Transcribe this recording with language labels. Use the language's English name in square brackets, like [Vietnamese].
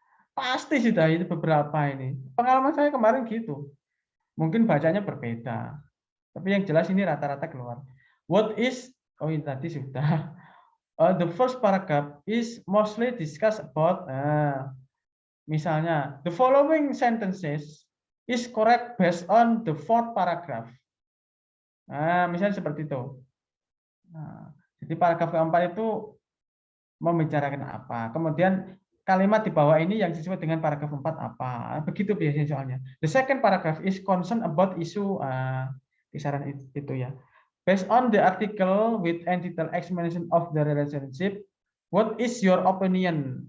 [Indonesian] Pasti sudah itu beberapa ini. Pengalaman saya kemarin gitu. Mungkin bacanya berbeda. Tapi yang jelas ini rata-rata keluar. [English] What is, [Indonesian] ini tadi sudah. [English] The first paragraph is mostly discuss about, [Indonesian] misalnya, [English] the following sentences is correct based on the fourth paragraph. [Indonesian] Misalnya seperti itu. Jadi paragraf keempat itu membicarakan apa. Kemudian kalimat di bawah ini yang sesuai dengan paragraf 4 apa. Begitu biasanya soalnya. [English] The second paragraph is concerned about issue, [Indonesian] kisaran itu ya. [English] Based on the article with detailed explanation of the relationship, what is your opinion?